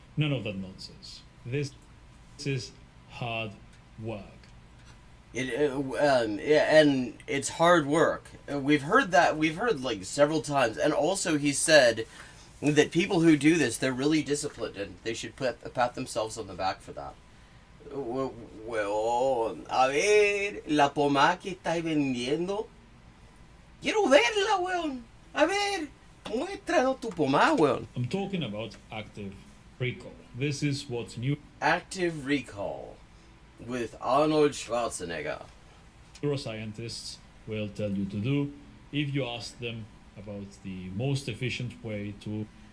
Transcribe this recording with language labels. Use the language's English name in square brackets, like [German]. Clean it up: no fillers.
[English] None of that nonsense. This is hard work. And it's hard work. We've heard like several times, and also he said that people who do this, they're really disciplined, and they should pat themselves on the back for that. [Spanish] Weón, a ver, la pomada que estáis vendiendo. Quiero verla, weón. A ver, muéstranos tu pomada, weón. [English] I'm talking about active recall. This is what Active recall with Arnold Schwarzenegger. neuroscientists will tell you to do if you ask them about the most efficient way to